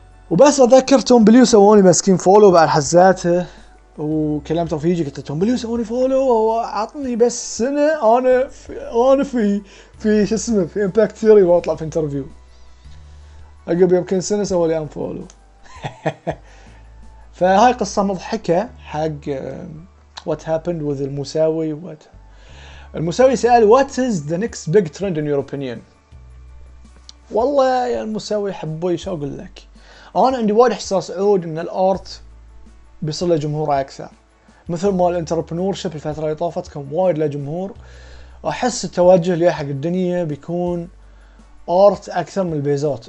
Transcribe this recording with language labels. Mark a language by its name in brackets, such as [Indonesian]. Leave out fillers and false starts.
[Arabic] وبس أتذكر توم بليو سووني مسكين فولو بعد حزاته، وكلمت رفيجي قلت توم بليو سووني فولو وعطني بس سنة أنا في شو اسمه في امباكت ثيوري وأطلع في انترفيو. عقب يمكن سنة سوى لي انفولو. فهاي قصة مضحكة حق [English] what happened with [Arabic] المساوي. [English] المساوي [Arabic] سأل [English] what is the next big trend in your opinion. [Arabic] والله يا المساوي حبوي شو اقول لك، انا عندي وايد احساس عود ان الارت بيصير له جمهور اكثر، مثل ما الانتربرنور شيب الفترة اللي طافت كان وايد له جمهور، احس التوجه اللي حق الدنيا بيكون ارت اكثر من البيزات.